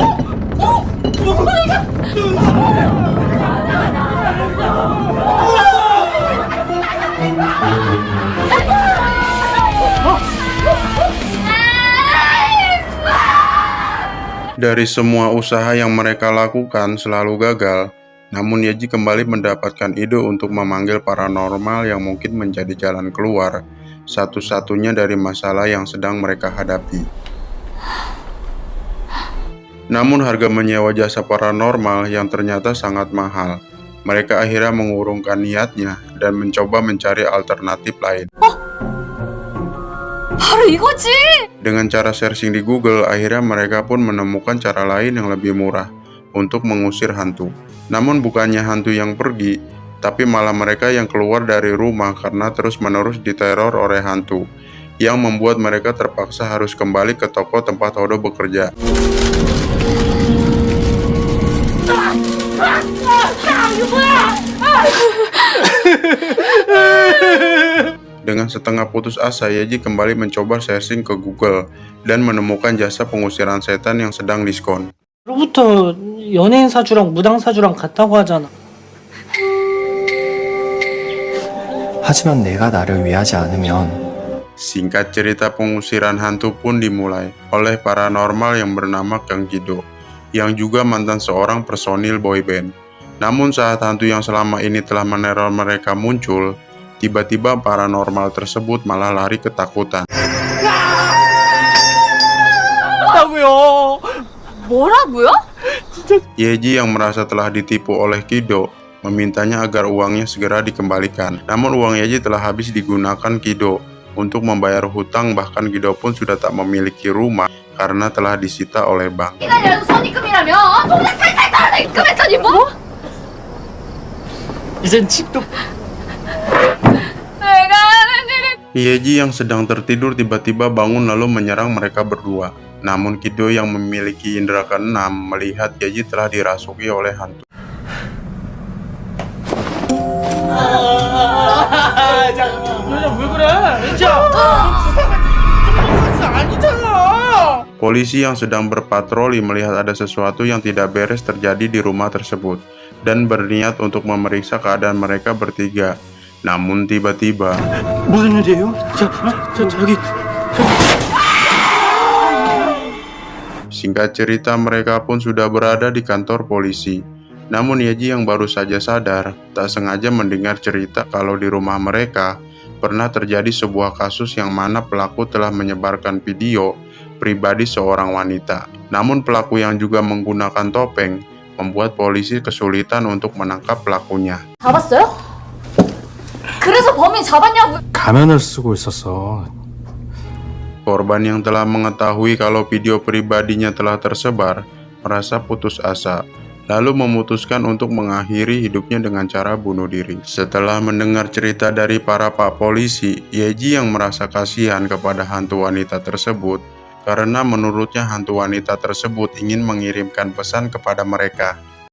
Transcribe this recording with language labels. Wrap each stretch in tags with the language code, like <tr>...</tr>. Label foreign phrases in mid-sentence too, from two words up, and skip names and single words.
<id>Dari semua usaha yang mereka lakukan selalu gagal, namun Yeji kembali mendapatkan ide untuk memanggil paranormal yang mungkin menjadi jalan keluar satu-satunya dari masalah yang sedang mereka hadapi. Namun harga menyewa jasa paranormal yang ternyata sangat mahal. Mereka akhirnya mengurungkan niatnya dan mencoba mencari alternatif lain.</id> <ko>바로 이거지.</ko> <id>Dengan cara searching di Google, akhirnya mereka pun menemukan cara lain yang lebih murah untuk mengusir hantu. Namun bukannya hantu yang pergi, tapi malah mereka yang keluar dari rumah karena terus-menerus diteror oleh hantu, yang membuat mereka terpaksa harus kembali ke toko tempat Hodo bekerja. Dengan setengah putus asa, Yeji kembali mencoba searching ke Google dan menemukan jasa pengusiran setan yang sedang diskon.</id> <ko>로부터 연예인 사주랑 무당 사주랑 같다고 하잖아. 하지만 내가 나를 위하지 않으면</ko> <id>Singkat cerita, pengusiran hantu pun dimulai oleh paranormal yang bernama Kang Jido, yang juga mantan seorang personil boyband. Namun saat hantu yang selama ini telah meneror mereka muncul, tiba-tiba paranormal tersebut malah lari ketakutan.</id> <ko>뭐라고요?</ko> <id>Yeji yang merasa telah ditipu oleh Kido memintanya agar uangnya segera dikembalikan. Namun uang Yeji telah habis digunakan Kido untuk membayar hutang, bahkan Kido pun sudah tak memiliki rumah karena telah disita oleh bank.</id> <ko>기간이라도 선입금이라면 동생 탈탈 털어서 입금했더니 뭐? 이젠 집도 내가 하는 일이</ko> <id>Yeji yang sedang tertidur tiba-tiba bangun lalu menyerang mereka berdua. Namun Kido yang memiliki indera keenam melihat Yeji telah dirasuki oleh hantu.</id> <ko>왜 그래? 아니잖아.</ko> <id>Polisi yang sedang berpatroli melihat ada sesuatu yang tidak beres terjadi di rumah tersebut dan berniat untuk memeriksa keadaan mereka bertiga. Namun tiba-tiba</id> <ko>무슨 일이에요? 저기</ko> <id>singkat cerita mereka pun sudah berada di kantor polisi. Namun Yeji yang baru saja sadar tak sengaja mendengar cerita kalau di rumah mereka pernah terjadi sebuah kasus yang mana pelaku telah menyebarkan video pribadi seorang wanita. Namun pelaku yang juga menggunakan topeng membuat polisi kesulitan untuk menangkap pelakunya.</id> <ko>잡았어요? 그래서 범인 잡았냐고. 가면을 쓰고 있었어.</ko> <id>Korban yang telah mengetahui kalau video pribadinya telah tersebar merasa putus asa, lalu memutuskan untuk mengakhiri hidupnya dengan cara bunuh diri. Setelah mendengar cerita dari para pak polisi, Yeji yang merasa kasihan kepada hantu wanita tersebut karena menurutnya hantu wanita tersebut ingin mengirimkan pesan kepada mereka.</id>